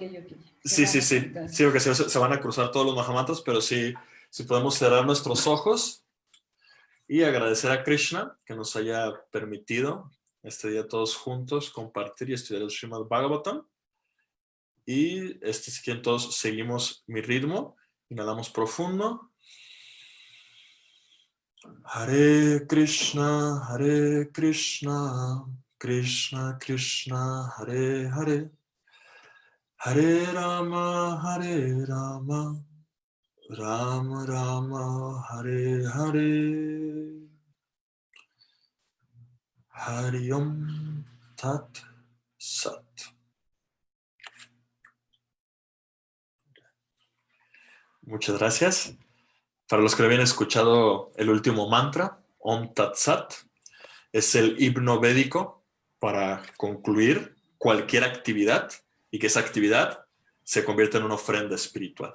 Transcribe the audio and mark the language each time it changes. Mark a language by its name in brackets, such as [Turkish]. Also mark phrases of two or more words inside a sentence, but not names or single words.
[Spanish] Sí, porque se van a cruzar todos los Mahamantras, pero sí, si podemos cerrar nuestros ojos Y agradecer a Krishna que nos haya permitido este día todos juntos compartir y estudiar el Srimad Bhagavatam. Y si quieren todos seguimos mi ritmo, inhalamos profundo. [Sanskrit] हरे कृष्ण, कृष्ण कृष्ण, हरे हरे, हरे राम, राम राम, हरे हरे. हरि ॐ तत् सत्. [Spanish] Muchas gracias. Para los que habían escuchado el último mantra, [Sanskrit] ॐ तत् सत्, [Spanish] es el himno védico para concluir cualquier actividad y que esa actividad se convierta en una ofrenda espiritual.